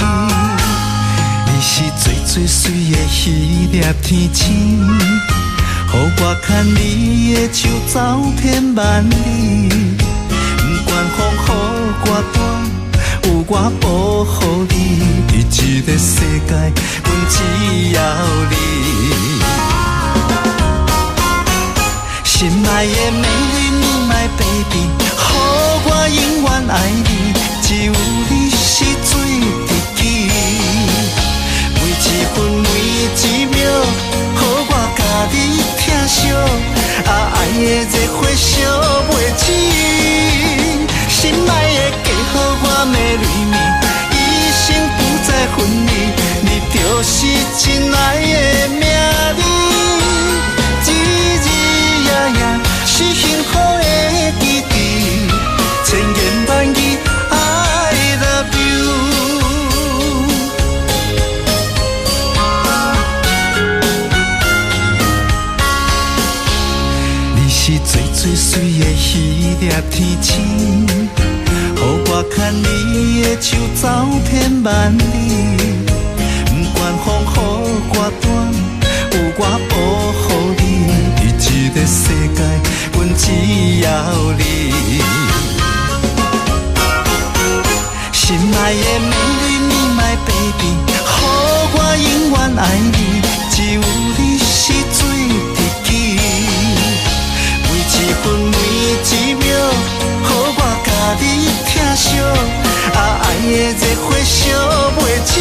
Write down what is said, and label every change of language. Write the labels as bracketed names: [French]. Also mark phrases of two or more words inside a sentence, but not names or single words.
[Min Nan Chinese] 你是最最水的迄粒天星，予我牵你的手走遍万里，不管风雨歌大，有我保护你，伫这个世界，阮只要你。心爱的美丽你 [English] my baby， [Min Nan Chinese] 予我永远爱你，只有你是最知己。每一分每一秒，予我甲你疼惜，爱的热火烧袂止。心爱的嫁予我美丽你，一生不再分离，你就是真爱的名字，日日夜夜是幸福的记忆，千言万语 [English] I love you。 [Min Nan Chinese] 你是最最水的迄粒天星，予我牵你的手走遍万里，不管风雨歌大，有我保护你，伫这个世界，阮只要你。心爱的美丽你 [English] my baby， [Min Nan Chinese] 予我永远爱你，只有你是最知己。每一分每一秒，予我甲你疼惜，爱的热火烧袂止。